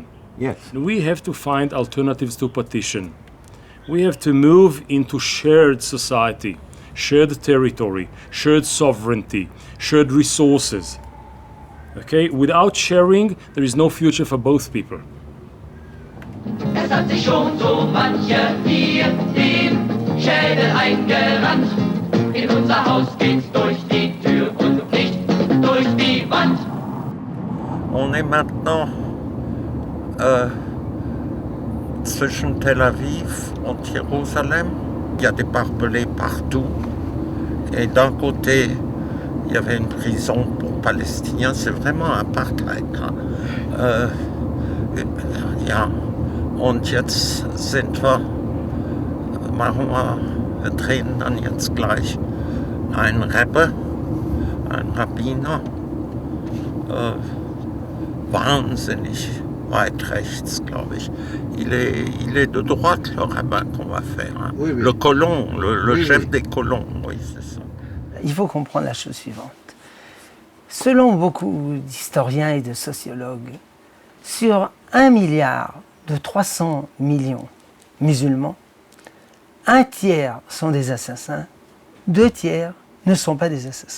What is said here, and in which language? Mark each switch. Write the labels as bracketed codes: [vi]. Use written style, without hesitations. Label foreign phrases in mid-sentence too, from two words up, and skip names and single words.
[en] Yes. We have to find alternatives to partition. We have to move into shared society, shared territory, shared sovereignty, shared resources. Okay? Without sharing, there is no future for both people. [de] Es hat sich schon so mancher hier den Schädel eingerannt. In unser Haus geht's durch die Tür und nicht durch die Wand. [fr] On est maintenant [de] zwischen Tel Aviv und Jérusalem. [fr] Il y a des barbelés partout. Et d'un côté, il y avait une prison pour Palestiniens. C'est vraiment apartheid. Hein? [de] Ja. Und jetzt sind wir, wir drehen dann jetzt gleich einen Rebbe, einen Rabbiner, wahnsinnig weit rechts, glaube ich. [fr] Il est de droite, le rabbin qu'on va faire. Hein. Oui, oui. Le colon, le chef des colons, oui, c'est ça. Il faut comprendre la chose suivante. Selon beaucoup d'historiens et de sociologues, sur 1 milliard de 300 millions musulmans, 1 tiers sont des assassins, 2 tiers ne sont pas des assassins.